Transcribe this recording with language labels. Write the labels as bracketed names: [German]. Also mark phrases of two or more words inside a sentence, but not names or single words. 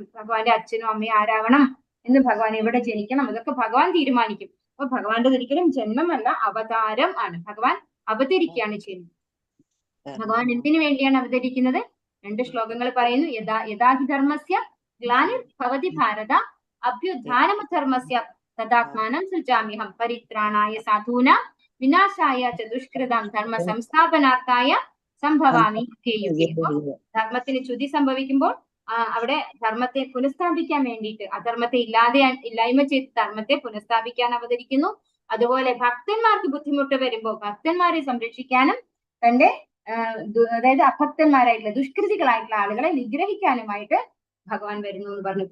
[Malayalam] ഭഗവാന്റെ അച്ഛനും അമ്മയും ആരാവണം എന്ന്, ഭഗവാൻ എവിടെ ജനിക്കണം, അതൊക്കെ ഭഗവാൻ തീരുമാനിക്കും. അപ്പൊ ഭഗവാന്റെ ഒരിക്കലും ജന്മമല്ല, അവതാരം ആണ്. ഭഗവാൻ അവതരിക്കുകയാണ് ചെയ്യുന്നത്. ഭഗവാൻ എന്തിനു വേണ്ടിയാണ് അവതരിക്കുന്നത്? 2 ശ്ലോകങ്ങൾ പറയുന്നു. [Sanskrit] യഥാഹി ധർമ്മസ്യ ഗ്ലാനിർ ഭവതി ഭാരത അഭ്യുത്ഥാനം ധർമ്മസ്യ തദാത്മാനം സൃജാമ്യഹം പരിത്രാണായ സാധൂനാം വിനാശായ ച ദുഷ്കൃതാം ധർമ്മ സംസ്ഥാപനാർത്ഥായ സംഭവാമി യുഗേ. [Malayalam] ധർമ്മത്തിന് ച്യുതി സംഭവിക്കുമ്പോൾ അവിടെ ധർമ്മത്തെ പുനഃസ്ഥാപിക്കാൻ വേണ്ടിയിട്ട്, അധർമ്മത്തെ ഇല്ലായ്മ ചെയ്ത് ധർമ്മത്തെ പുനഃസ്ഥാപിക്കാൻ അവതരിക്കുന്നു. അതുപോലെ ഭക്തന്മാർക്ക് ബുദ്ധിമുട്ട് വരുമ്പോൾ ഭക്തന്മാരെ സംരക്ഷിക്കാനും തന്റെ അതായത് അഭക്തന്മാരായിട്ടുള്ള ദുഷ്കൃതികളായിട്ടുള്ള ആളുകളെ നിഗ്രഹിക്കാനുമായിട്ട് ഭഗവാൻ വരുന്നു എന്ന് പറഞ്ഞു.